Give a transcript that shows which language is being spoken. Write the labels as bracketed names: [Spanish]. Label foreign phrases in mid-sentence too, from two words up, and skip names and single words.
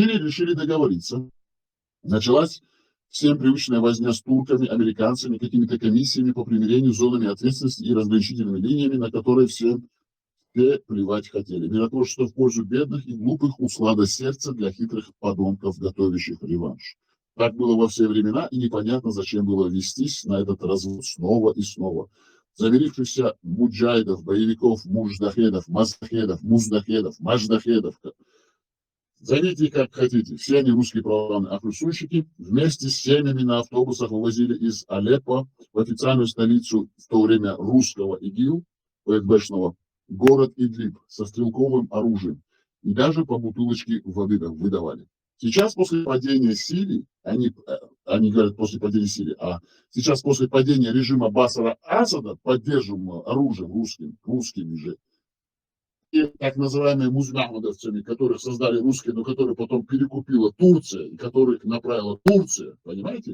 [Russian] В Сирии решили договориться. Началась Всем привычная возня с турками, американцами, какими-то комиссиями по примирению, зонами ответственности и разграничительными линиями, на которые все плевать хотели. Миротворчество в пользу бедных и глупых, услада сердца для хитрых подонков, готовящих реванш. Так было во все времена, и непонятно, зачем было вестись на этот развод снова и снова. Замирившихся муджайдов, боевиков, муждахедов, муздахедов, мадждахедов. Зовите как хотите. Все они русские православные ахлюсунщики. Вместе с семьями на автобусах вывозили из Алеппо в официальную столицу в то время русского ИГИЛ, ФСБшного, город Идлиб со стрелковым оружием. И даже по бутылочке воды выдавали. Сейчас после падения Сирии, они говорят после падения Сирии, а сейчас после падения режима Башара Асада, поддерживаемого оружием русскими же, и так называемыми музмахмадовцами, которых создали русские, но которые потом перекупила Турция, и которых направила Турция, понимаете?